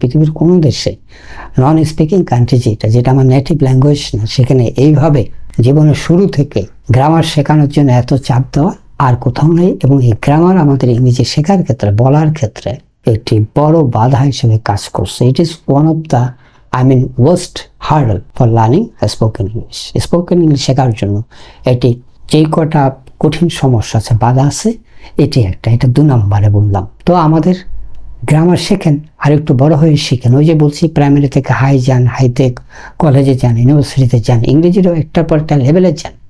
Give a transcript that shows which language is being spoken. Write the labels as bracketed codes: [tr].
[bn] পৃথিবীর কোনো দেশে [en] non speaking country [bn] যেটা আমার নেটিভ ল্যাঙ্গুয়েজ না, সেখানে এইভাবে জীবনের শুরু থেকে গ্রামার শেখানোর জন্য এত চাপ দেওয়া আর কোথাও নেই। এবং এই গ্রামার আমাদের ইংরেজি শেখার ক্ষেত্রে, বলার ক্ষেত্রে একটি বড় বাধা হিসেবে কাজ করছে। [en] It is one of the worst hurdle for learning spoken English. [bn] Spoken English শেখার জন্য এটি যেই কটা কঠিন সমস্যা আছে, বাধা আছে, এটি একটা, এটা 2 নম্বরে বললাম। তো আমাদের গ্রামার শেখেন, আর একটু বড় হয়ে শিখেন। ওই যে বলছি প্রাইমারি থেকে হাই যান, হাইতে কলেজে যান, ইউনিভার্সিটিতে যান, ইংরেজিরও একটার পর একটা লেভেলে যান।